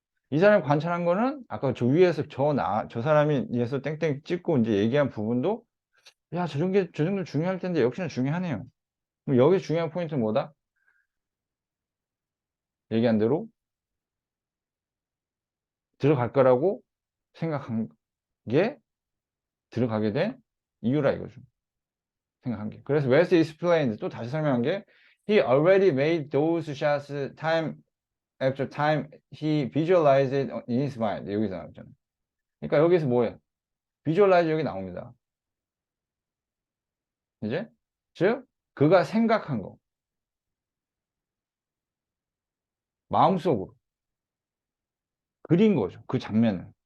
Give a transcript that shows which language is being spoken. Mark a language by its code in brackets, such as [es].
[ko] 이 사람이 관찰한 거는 아까 저 위에서 저 사람이 위에서 땡땡 찍고 이제 얘기한 부분도 저 정도 중요할 텐데 역시나 중요하네요. 그럼 여기 중요한 포인트는 뭐다? 얘기한 대로 들어갈 거라고 생각한 게 들어가게 된 이유라 이거죠. 생각한 게. 그래서 [en] West explained [ko] 또 다시 설명한 게 [en] he already made those shots time after time he visualized it in his mind. [ko] 여기서 나왔잖아요. 그러니까 여기서 뭐예요? visualize 여기 나옵니다. 이제 즉 그가 생각한 거 마음속으로 그린 거죠. 그 장면을